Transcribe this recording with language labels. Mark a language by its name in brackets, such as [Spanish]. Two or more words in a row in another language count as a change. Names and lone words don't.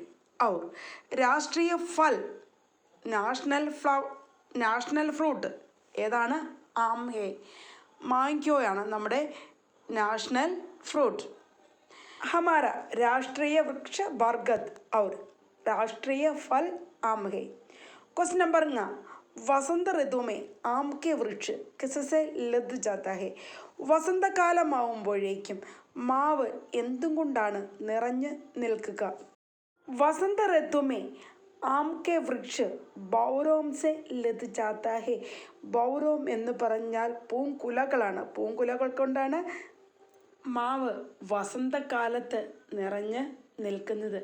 [Hindi] और राष्ट्रीय फल, [English] national fruit [Hindi] ഏതാണ്? आम है, [Malayalam] മാങ്കോയാണ് നമ്മുടെ [English] national fruit. [Hindi] हमारा राष्ट्रीय वृक्ष बरगद और राष्ट्रीय फल आम है. [English] question number ङ, [Hindi] वसंत ऋतु में आम के वृक्ष किससे लद जाता है? [Malayalam] വസന്തകാലമാവുമ്പോഴേക്കും മാവ് എന്തും കൊണ്ടാണ് നിറഞ്ഞു നിൽക്കുക? [Hindi] वसंत ऋतु में आम के वृक्ष बौरों से लद जाता है. [Malayalam] ബൗരോം എന്ന് പറഞ്ഞാൽ പൂങ്കുലകളാണ്. പൂങ്കുലകൾ കൊണ്ടാണ് മാവ് വസന്തകാലത്ത് നിറഞ്ഞ് നിൽക്കുന്നത്.